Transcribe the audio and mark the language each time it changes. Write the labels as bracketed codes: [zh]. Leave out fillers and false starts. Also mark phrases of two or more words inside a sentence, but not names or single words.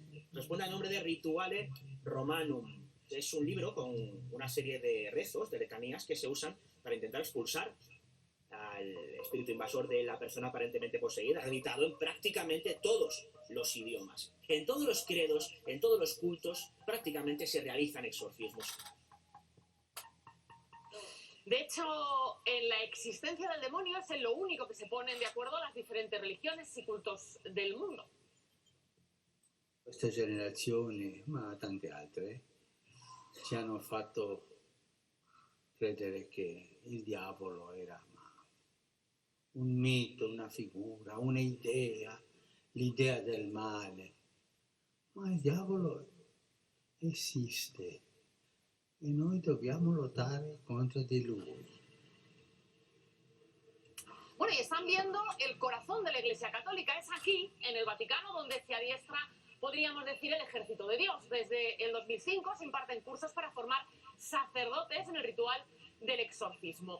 [es] Responde al nombre de Rituale Romanum. Es un libro con una serie de rezos, de letanías, que se usan para intentar expulsar al espíritu invasor de la persona aparentemente poseída, editado en prácticamente todos los idiomas. En todos los credos, en todos los cultos, prácticamente se realizan exorcismos. De hecho, en la existencia del demonio es en lo único que se ponen de acuerdo las diferentes religiones y cultos del mundo. [it] Questa generazione, ma tante altre, ci hanno fatto credere che il diavolo era un mito, una figura, un'idea, l'idea del male. Ma il diavolo esiste e noi dobbiamo lottare contro di lui. [es] Bueno, y están viendo el corazón de la Iglesia Católica. Es aquí, en el Vaticano, donde se adiestra, podríamos decir, el ejército de Dios. Desde el 2005 se imparten cursos para formar sacerdotes en el ritual del exorcismo.